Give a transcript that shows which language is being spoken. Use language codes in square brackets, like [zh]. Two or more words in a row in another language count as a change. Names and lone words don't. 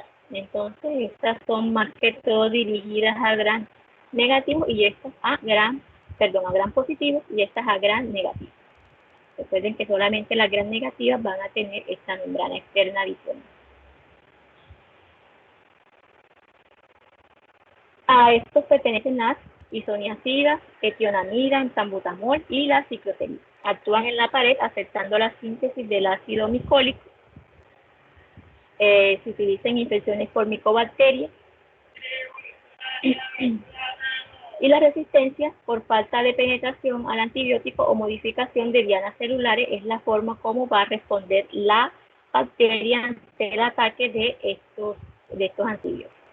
[es] Entonces, estas son más que todo dirigidas a gram negativo y estas a gram positivo y estas a gram negativo. Recuerden que solamente las gram negativas van a tener esta membrana externa adicional. A estos pertenecen las isoniacidas, etionamida, entambutamol y la ciclotemida. Actúan en la pared afectando la síntesis del ácido micólico. Se utiliza en infecciones por micobacterias. Y la resistencia por falta de penetración al antibiótico o modificación de dianas celulares es la forma como va a responder la bacteria ante el ataque de estos antibióticos.